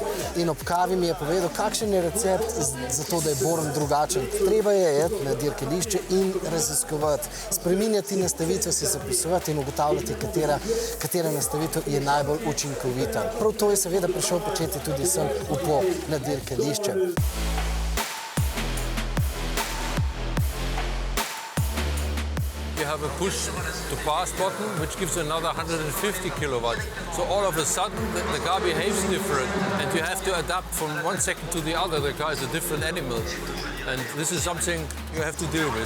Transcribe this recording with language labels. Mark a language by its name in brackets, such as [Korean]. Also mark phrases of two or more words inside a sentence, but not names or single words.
[Slovenian] In ob kavi mi je povedal, kakšen je recept za to, da je Born drugačen. Treba je jeti na dirkališče in raziskovati, spreminjati nastavitve, si zapisovati in ugotavljati, katera nastavitev je najbolj učinkovita. Prav to je seveda prišel početi tudi sem v Po na dirkališče. [English] You have a push-to-pass button, which gives another 150 kilowatts. So all of a sudden, the car behaves different, and you have to adapt from 1 second to the other. The car is a different animal, and this is something you have to deal with.